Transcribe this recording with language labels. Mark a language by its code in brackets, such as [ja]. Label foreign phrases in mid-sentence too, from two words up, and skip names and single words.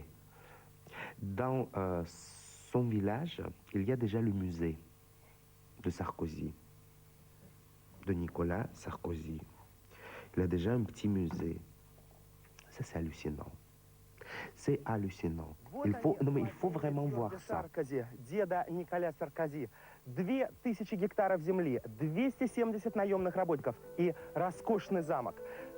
[fr] Dans son village, il y a déjà le musée de Sarkozy, de Nicolas Sarkozy. Il a déjà un petit musée. Ça, c'est hallucinant. C'est hallucinant. Il faut vraiment voir ça. [ru] Деда Николя Саркози. 2000 гектаров земли, 270 наемных работников и роскошный замок.